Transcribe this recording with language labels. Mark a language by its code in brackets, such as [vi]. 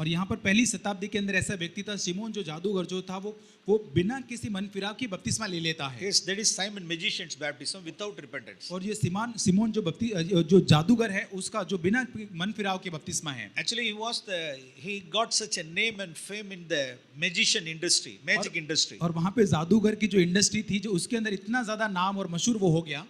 [hi] और यहाँ पर पहली शताब्दी के अंदर ऐसा व्यक्ति था सिमोन जो जादूगर जो था वो बिना किसी मन फिराव की बपतिस्मा ले लेता है। [en] Yes, that is Simon magician's baptism without repentance. [hi] और ये सिमोन जो जादूगर है उसका जो बिना मन फिराव के बपतिस्मा है। [en] Actually, he got such a name and fame in the magician industry, magic industry. [hi] और वहाँ पे जादूगर की जो इंडस्ट्री थी जो उसके अंदर इतना ज्यादा नाम और मशहूर वो हो गया